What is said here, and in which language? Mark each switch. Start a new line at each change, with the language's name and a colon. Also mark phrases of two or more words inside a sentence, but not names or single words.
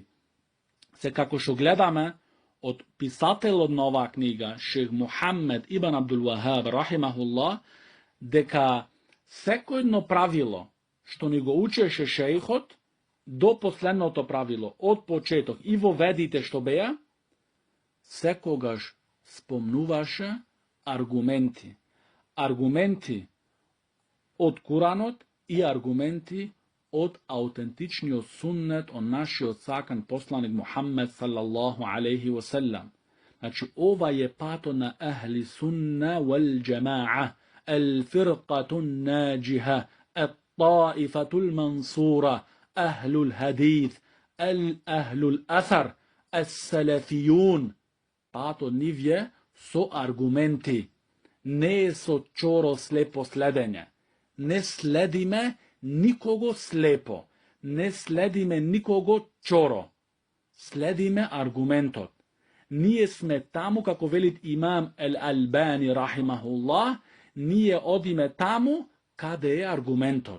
Macedonian: Се како што гледаме од писателот на оваа книга, Шех Мухамед ибн Абдул Вахаб, рахимахуллах, дека секој едно правило што ни го учеше шејхот, до последното правило, од почеток и во ведите што беа, секогаш спомнуваше аргументи. Аргументи од Куранот и аргументи од аутентичниот суннет од нашиот сакан посланик Мухаммед
Arabic: صلى الله عليه وسلم.
Macedonian: Значи, ова е пато на
Arabic: أهل السنة والجماعة, الفرقة الناجحة الطائفة المنصورة أهل الحديث أهل الأثر السلفيون.
Macedonian: Пато нивје со аргументи, не со чоро слепо следење. Не следиме никого слепо, не следиме никого чоро. Следиме аргументот. Ние сме таму, како велит имам Ал-Албани рахимахуллах, ние одиме таму каде е аргументот.